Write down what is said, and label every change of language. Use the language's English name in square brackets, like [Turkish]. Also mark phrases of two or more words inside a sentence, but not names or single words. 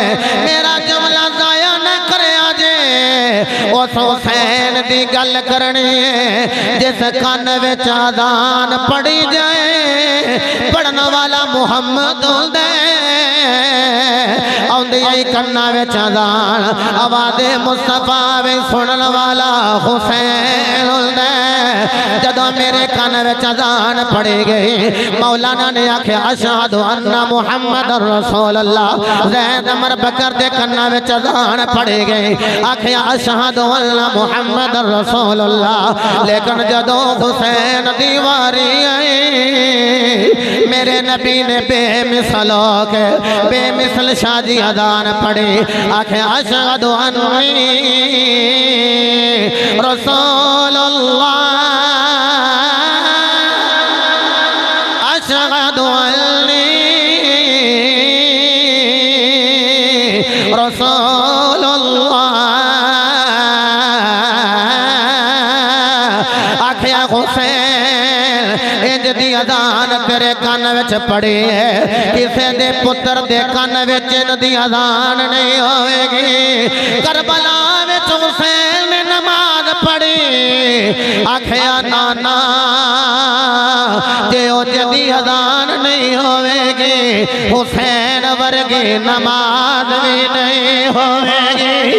[Punjabi] میرا جملہ ضائع نہ کریا جے، اس حسین کی گل کرنی ہے جس کان وچ اذان پڑھی جائے پڑھن والا محمد ہوندا آؤندیاں ہی کناں وچ اذان آوازِ مصطفیٰ وے سنن والا حسین ہوندا. جدوں میرے کان وچ اذان پڑھی گئی مولانا نے آکھیا [Arabic] أشهد أن محمد رسول الله. [Punjabi] زید عمر بکر دے کان وچ اذان پڑھی گئی آکھیا [Arabic] أشهد أن محمد رسول الله. [Punjabi] لیکن جدوں حسین دی واری آئی میرے نبی نے بے مثل ہو کے بے مثل شاہی اذان پڑھی آکھے [Arabic] أشهد أني رسول الله، أشهد أني رسول الله. [Punjabi] آکھیا حسین اینج دی اذان تیرے کان وچ پئی ہے، کسے دے پتر دے کان وچ دی اذان نہیں ہوئے گی. کربلا وچ حسین نے نماز پڑھی آکھیا نانا جے او جدی اذان نہیں ہوئے گی حسین ورگی نماز بھی نہیں ہوئے گی.